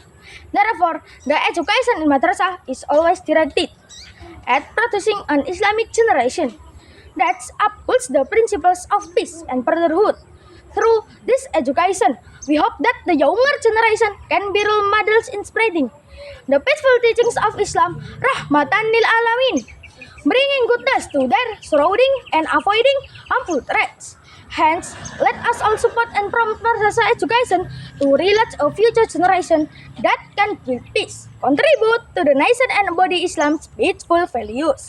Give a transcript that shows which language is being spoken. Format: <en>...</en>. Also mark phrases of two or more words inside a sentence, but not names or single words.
<en>Therefore, the education in madrasah is always directed at producing an Islamic generation that upholds the principles of peace and brotherhood. Through this education, we hope that the younger generation can be role models in spreading the peaceful teachings of Islam,</en> <ar>رحمةً للعالمين,</ar> <en>bringing goodness to their surrounding and avoiding harmful threats. Hence, let us all support and promote madrasah education to realize a future generation that can build peace, contribute to the nation and embody Islam's peaceful values.</en>